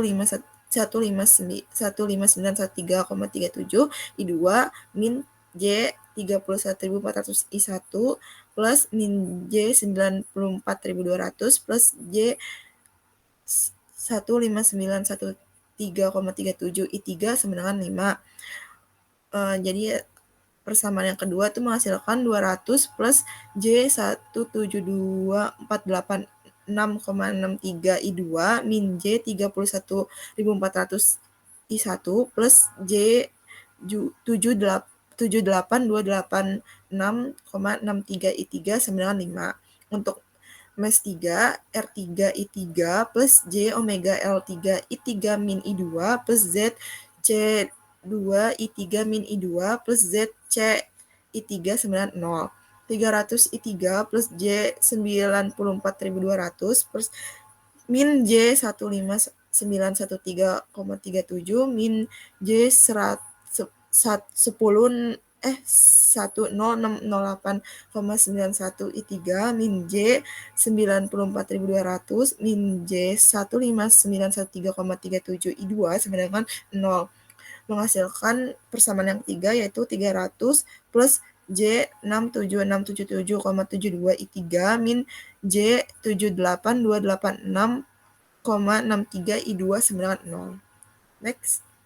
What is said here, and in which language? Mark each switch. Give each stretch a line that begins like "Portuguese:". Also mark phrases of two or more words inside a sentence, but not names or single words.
Indonesian: 15913,37 I2 min J 31.400 I1 plus min J 94.200 plus J 15913,37 I3 sama dengan 5. Jadi persamaan yang kedua itu menghasilkan 200 plus J 172.486,63 I2 min J 31.400 I1 plus J 78.286,63 I3 sama dengan 5. Untuk Mes 3, R3 I3 plus J omega L3 I3 min I2 plus Z C2 I3 min I2 plus Z C I3 sama dengan 0. 300 I3 plus J 94.200 plus min J 15913,37 min J 10608,91 I3 min J 94.200 min J 15913,37 I2 sama dengan 0. Menghasilkan persamaan yang ketiga yaitu 300 plus J 67677,72 I3 min J 78286,63 I2 sama dengan 0. Next.